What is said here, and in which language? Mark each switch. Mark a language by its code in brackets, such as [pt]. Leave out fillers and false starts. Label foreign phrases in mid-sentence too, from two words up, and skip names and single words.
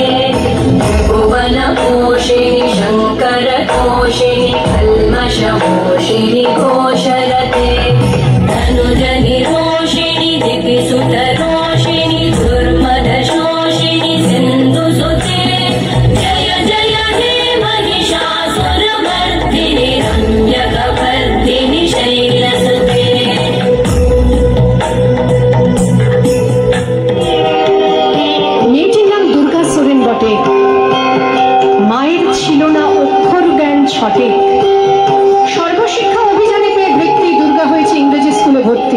[sa] भुवनपोषिणि शङ्करतोषिणि कल्मषमोषिणि घोषरते धनुजनिरोषिणि दिपिसुतरोषिणि दुर्मदशोषिणि सिन्धुसुते जय जय हे महिषासुरमर्दिनि रम्यकवर्दिनि शैलसुते [bn] মেয়েটির নাম দুর্গা সোরেন বটে। মায়ের ছিল না অক্ষর জ্ঞান ছটে। সর্বশিক্ষা অভিযানে পেয়ে ব্যক্তি দুর্গা হয়েছে ইংরেজি স্কুলে ভর্তি।